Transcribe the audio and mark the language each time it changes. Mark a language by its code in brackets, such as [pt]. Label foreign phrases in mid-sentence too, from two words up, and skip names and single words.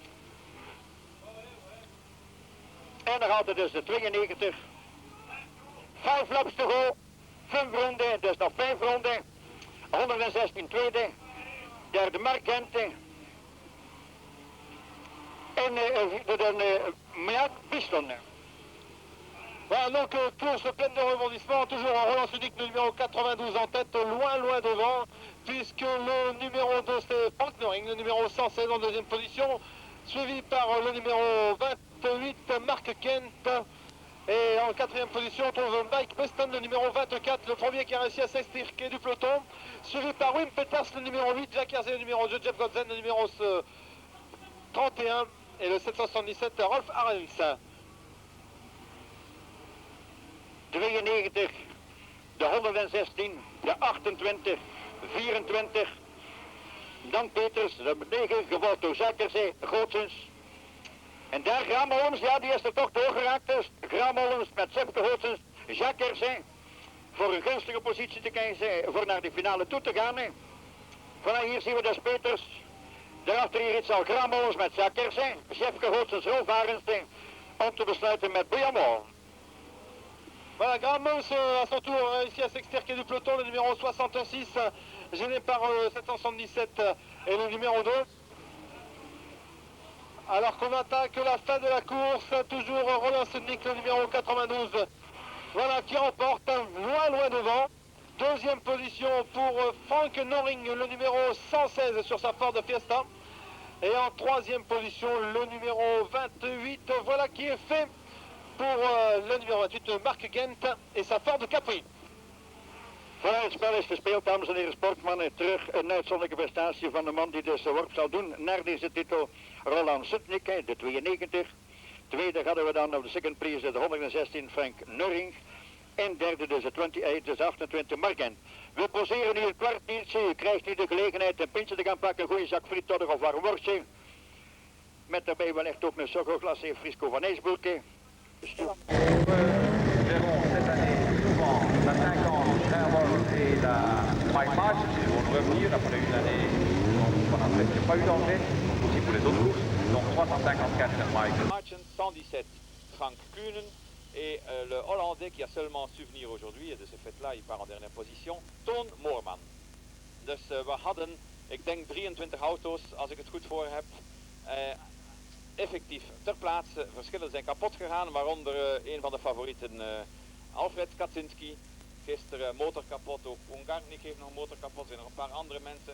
[nl] En dan gaat het dus de 92. 5 [en] laps te go. [nl] 5 ronden, dus nog 5 ronden. 116 tweede. Derde Mark Gent. En Mark Biston. [fr] Voilà, donc course pleine de rebondissements, toujours Roland Sudnik, le numéro 92 en tête, loin devant, puisque le numéro 2 c'est Frank Noring, le numéro 116 en deuxième position, suivi par le numéro 28, Marc Kent, et en quatrième position on trouve Mike Beston, le numéro 24, le premier qui a réussi à s'extirquer du peloton, suivi par Wim Peters, le numéro 8, Jacques Herzé, le numéro 2, Jeff Godzen, le numéro 31, et le 777, Rolf Arens. [nl] 92, de 116, de 28, 24. Dan Peters, de 9, gevolgd door Jacques Herzé, Gootsens. En daar Graamolens, ja die is er toch doorgeraakt. Dus Graamolens met Jefke Gootsens, Jacques Herzé. Voor een gunstige positie te kiezen, voor naar de finale toe te gaan. Voilà, hier zien we dus Peters. Daarachter hier iets al Graamolens met Jacques Herzé, Jefke Gootsens, Rolf Arens. Om te besluiten met Brian Moore. [fr] Voilà, Graamolens à son tour réussi à s'extirquer du peloton, le numéro 66, gêné par le 777 et le numéro 2. Alors qu'on attaque la fin de la course, toujours Roland Sudnik, le numéro 92, voilà, qui remporte loin devant. Deuxième position pour Frank Noring, le numéro 116 sur sa Ford Fiesta. Et en troisième position, le numéro 28, voilà qui est fait pour le numéro 28, Mark Gent et sa Ford Capri. Voilà, [nl] het spel is gespeeld, dames en heren sportmannen. Terug een uitzonderlijke prestatie van de man die dus de worp zal doen naar deze titel. Roland Sudnik, de 92. Tweede hadden we dan op de [en] second place [nl] de 116 Frank Noring. En derde dus de 28, dus 28 Mark Gent. We poseren nu een kwartiertje. U krijgt nu de gelegenheid een pintje te gaan pakken. Een goede zak friet of warm worstje. Met daarbij wellicht ook een sokkelglas Frisco van IJsbroeken. [fr] Nous verrons cette année souvent la 50 Airborne et la White March qui vont revenir après une année où on n'a presque pas eu d'engrais, aussi pour les autres courses. Donc 354 White. Marchen 117, Frank Kuhnen. Et le Hollandais qui a seulement souvenir aujourd'hui, et de ce fait-là, il part en dernière position, Toon Moorman. [nl] Dus we hadden, ik denk 23 auto's, als ik het goed voor heb, effectief ter plaatse. Verschillen zijn kapot gegaan, waaronder een van de favorieten, Alfred Kaczynski. Gisteren motor kapot, ook Ungarnik heeft nog een motor kapot, er zijn nog een paar andere mensen.